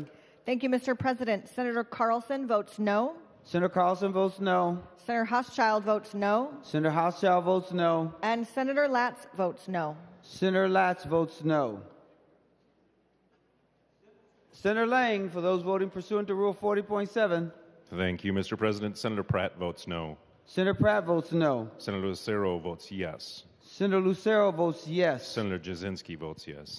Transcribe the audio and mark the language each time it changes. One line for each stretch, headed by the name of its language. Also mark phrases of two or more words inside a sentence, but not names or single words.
English: Thank you, Mr. President. Senator Carlson votes no. Senator Carlson votes no. Senator Hauschild votes no. Senator Hauschild votes no. And Senator Latz votes no. Senator Latz votes no. Senator Lang, for those voting pursuant to Rule 40.7. Thank you, Mr. President. Senator Pratt votes no. Senator Pratt votes no. Senator Lucero votes yes. Senator Lucero votes yes. Senator Jasinski votes yes.